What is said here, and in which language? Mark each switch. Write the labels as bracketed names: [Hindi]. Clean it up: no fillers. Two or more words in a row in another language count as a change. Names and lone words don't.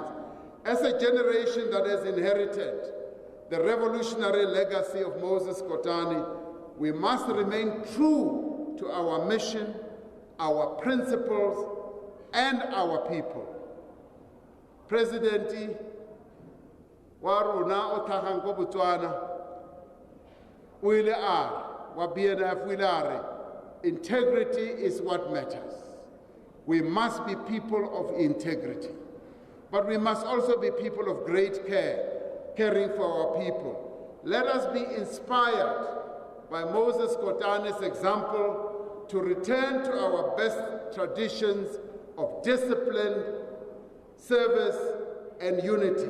[English] As a generation that has inherited the revolutionary legacy of Moses Kotane, we must remain true to our mission, our principles, and our people. [Tswana] Presidenti wa rona o tlhagang ko Botswana o ile wa BNF o ile a re, [English] integrity is what matters. We must be people of integrity, but we must also be people of great care, caring for our people. Let us be inspired by Moses Kotane's example to return to our best traditions of discipline, service, and unity.